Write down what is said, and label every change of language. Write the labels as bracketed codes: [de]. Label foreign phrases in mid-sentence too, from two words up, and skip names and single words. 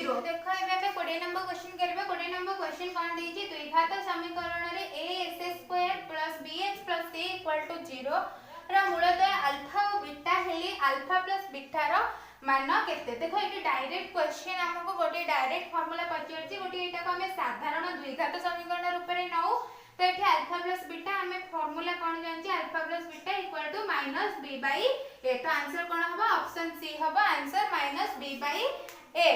[spv] देखो एबे हमें 20 [en] number question [spv] करबे 20 [en] number question [spv] कोन देछि द्विघात समीकरण रे ax² + bx + c = 0 रा मूलतः अल्फा और बीटा हेली [en] alpha plus beta [spv] रो मान केते देखो एटी [en] direct question [spv] हमको गोटे [en] direct formula [spv] पचारछि गोटे एटा को हमें साधारण द्विघात समीकरण रूप रे नउ तो एठी [en] alpha plus beta [spv] हमें फार्मूला कोन जानछि [en] alpha plus beta [spv] = -b/a तो आंसर कोन होबा [en] option C [spv] होबा आंसर -b/a।